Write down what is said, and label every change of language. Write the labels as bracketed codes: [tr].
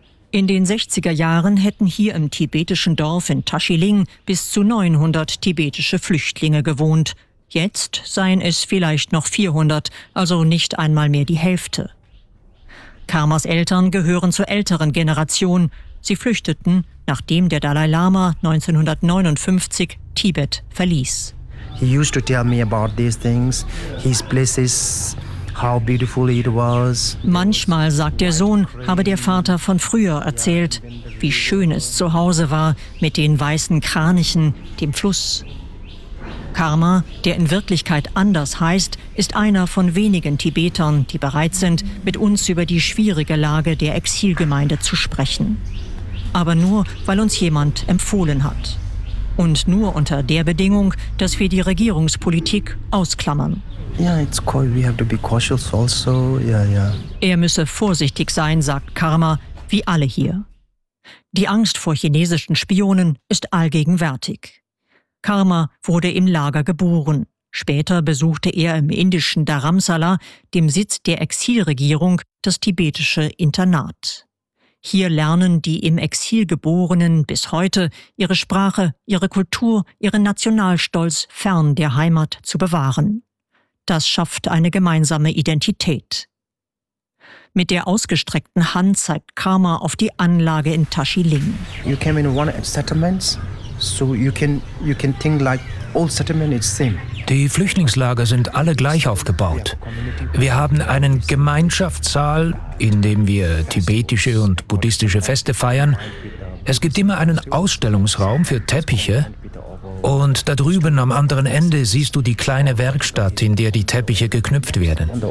[de] In den 60er Jahren hätten hier im tibetischen Dorf in Tashiling bis zu 900 tibetische Flüchtlinge gewohnt. Jetzt seien es vielleicht noch 400, also nicht einmal mehr die Hälfte. Karmas Eltern gehören zur älteren Generation. Sie flüchteten, nachdem der Dalai Lama 1959 Tibet verließ. [en] He used to tell me about these things, his places, how beautiful it was. [de] Manchmal, sagt der Sohn, habe der Vater von früher erzählt, wie schön es zu Hause war mit den weißen Kranichen, dem Fluss. Karma, der in Wirklichkeit anders heißt, ist einer von wenigen Tibetern, die bereit sind, mit uns über die schwierige Lage der Exilgemeinde zu sprechen. Aber nur, weil uns jemand empfohlen hat. Und nur unter der Bedingung, dass wir die Regierungspolitik ausklammern. [en] Yeah, it's quite, we have to be cautious also. Yeah, yeah. [de] Er müsse vorsichtig sein, sagt Karma, wie alle hier. Die Angst vor chinesischen Spionen ist allgegenwärtig. Karma wurde im Lager geboren. Später besuchte er im indischen Dharamsala, dem Sitz der Exilregierung, das tibetische Internat. Hier lernen die im Exil Geborenen bis heute ihre Sprache, ihre Kultur, ihren Nationalstolz fern der Heimat zu bewahren. Das schafft eine gemeinsame Identität. Mit der ausgestreckten Hand zeigt Karma auf die Anlage in Tashiling. [en] You came in one settlement, so you can think like all settlement is same. [de] Die Flüchtlingslager sind alle gleich aufgebaut. Wir haben einen Gemeinschaftssaal, in dem wir tibetische und buddhistische Feste feiern. Es gibt immer einen Ausstellungsraum für Teppiche. Und da drüben am anderen Ende siehst du die kleine Werkstatt, in der die Teppiche geknüpft werden.